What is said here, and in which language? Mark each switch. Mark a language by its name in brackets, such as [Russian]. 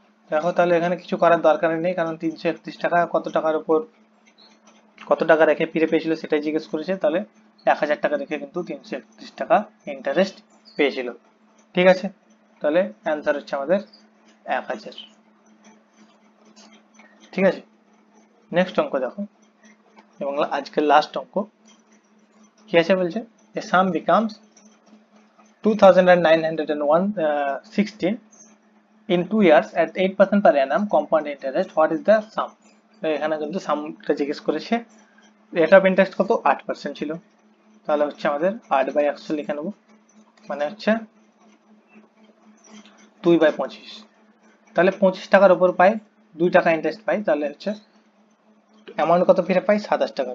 [Bangla] দেখো তাহলে এখানে কিছু করার দরকার নেই, কারণ 331 টাকা কত টাকার উপর কত টাকা রেখে ফিরে পেয়েছিল সেটাই জিজ্ঞেস করেছে, তাহলে 1000 টাকা রেখে কিন্তু 331 টাকা ইন্টারেস্ট পেয়েছিল। ঠিক আছে, তাহলে অ্যান্সার হচ্ছে আমাদের 1000। ঠিক আছে, নেক্সট অঙ্ক দেখো, এবং আজকের লাস্ট অঙ্ক কি আছে বলছে? [English] A sum becomes 2,916 in 2 years at 8% per annum compound interest. What is the sum? [Bangla] এখানে কিন্তু সামটা জিজ্ঞেস করেছে। রেট অফ ইন্টারেস্ট কত 8% ছিল, তাহলে হচ্ছে আমাদের 8/100 লিখে নেবো, মানে হচ্ছে 2/25। তাহলে 25 টাকার উপর পাই 2 টাকা ইন্টারেস্ট পাই, তাহলে হচ্ছে অ্যামাউন্ট কত ফিরে পাই 27 টাকা।